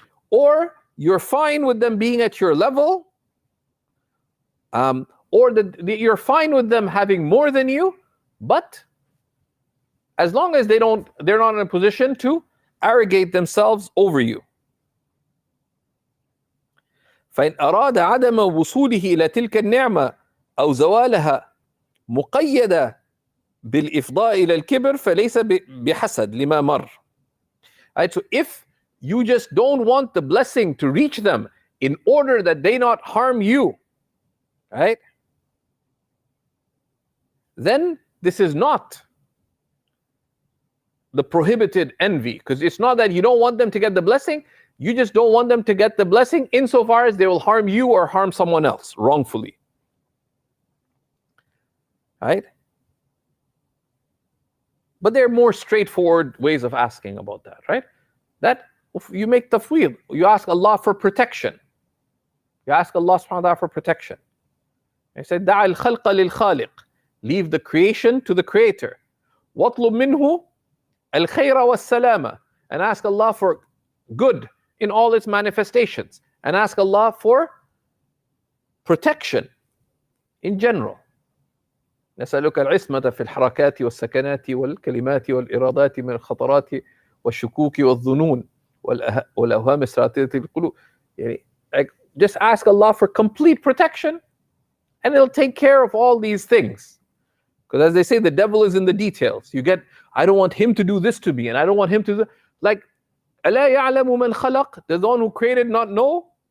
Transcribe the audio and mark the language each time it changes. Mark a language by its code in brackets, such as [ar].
[en] Or you're fine with them being at your level, or that you're fine with them having more than you, but as long as they're not in a position to arrogate themselves over you. [ar] فإن أراد عدم وصوله إلى تلك النعمة أو زوالها مقيدة بالإفضاء إلى الكبر فليس بحسد لما مر. [en] Right, so if you just don't want the blessing to reach them in order that they not harm you, right? Then this is not the prohibited envy, because it's not that you don't want them to get the blessing, you just don't want them to get the blessing insofar as they will harm you or harm someone else wrongfully, right? But there are more straightforward ways of asking about that, right? That you make tafweed, you ask Allah for protection. You ask Allah subhanahu wa ta'ala for protection. He said, [ar] دَعَ الْخَلْقَ لِلْخَالِقِ, [en] leave the creation to the creator. [ar] وَاطْلُبْ مِنْهُ الْخَيْرَ وَالسَّلَامَ, [en] and ask Allah for good in all its manifestations. And ask Allah for protection in general. [ar] نسألك العصمة في الحركات والسكنات والكلمات والإرادات من الخطرات والشكوك والظنون والأوهام السراتية القلوب. [en] Just ask Allah for complete protection, and He'll take care of all these things. Because as they say, the devil is in the details. You get, I don't want him to do this to me, and I don't want him to do, like, [ar] أَلَا يَعْلَمُ مَنْ خَلَقَ, [en] does the one who created not know?